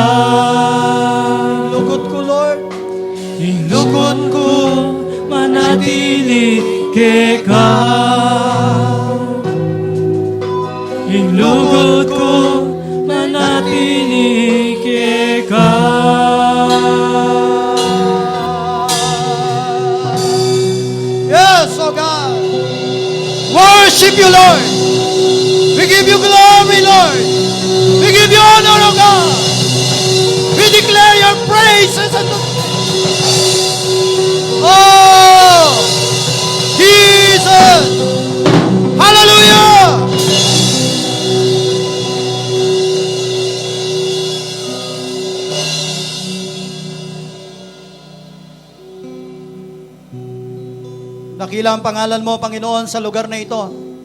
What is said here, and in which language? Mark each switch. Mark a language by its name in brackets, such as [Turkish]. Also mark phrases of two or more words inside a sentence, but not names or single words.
[Pampanga] Lugot ko, Lord. Inlugod ko manatili keka. Inlugod ko manatili keka. [English] Yes, oh God. Worship you, Lord. We give you glory, Lord. We give you honor, oh God. We declare your praises unto oh, Jesus. Hallelujah. [Filipino] Dakila ang pangalan mo, Panginoon, sa lugar na ito.